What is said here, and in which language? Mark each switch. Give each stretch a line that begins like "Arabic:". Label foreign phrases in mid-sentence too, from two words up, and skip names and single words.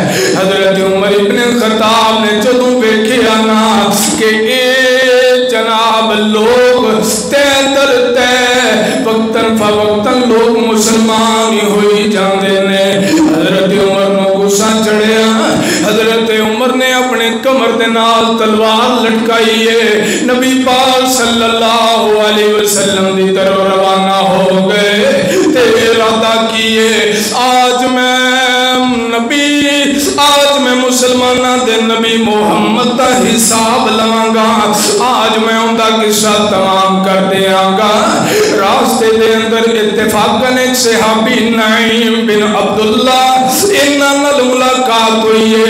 Punjabi: حضرت عمر ابن خطاب نے جدوں ویکھیا نا کہ اے جناب لوگ تہہ در تہہ وقتاً فوقتاً لوگ مسلمان ای ہوئی جاندے نے، حضرت عمر نوں غصہ چڑھیا. حضرت عمر نے اپنے کمر دے نال تلوار لٹکائی ہے، نبی پاک
Arabic: صلى الله عليه وسلم
Punjabi: دی طرف روانہ ہو گئے تے ارادہ کیے آج میں مسلماناں دے نبی محمد دا حساب لواں گا، آج میں ان کا قصہ تمام کر دیں گا. راستے دے اندر اتفاقاً اک صحابی نعیم بن عبداللہ انہاں نال ملاقات ہوئی ہے.